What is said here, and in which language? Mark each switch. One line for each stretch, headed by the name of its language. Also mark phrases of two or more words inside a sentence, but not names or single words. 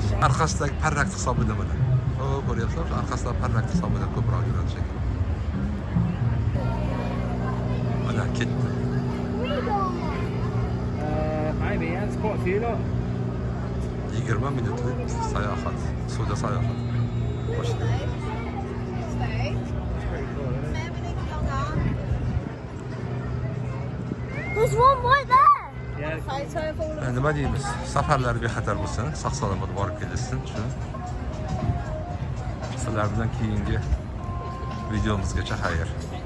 Uzbek: Orqasidagi parrak hisobida mana. Ko'ryapsizlar, orqasidagi parrak hisobida ko'proq yuradi shekilli. Mana ketdi.
English: Maybe, yeah, it's quite a few lot.
Uzbek: 20 minutlik sayohat, suvda sayohat. Boshida.
English: There's one right there. Yeah.
Uzbek: Nima deymiz? Safarlar bexatar bo'lsin, sog'-salomat borib kelishsin. Shuni. Sizlar bilan keyingi videomizgacha xayr.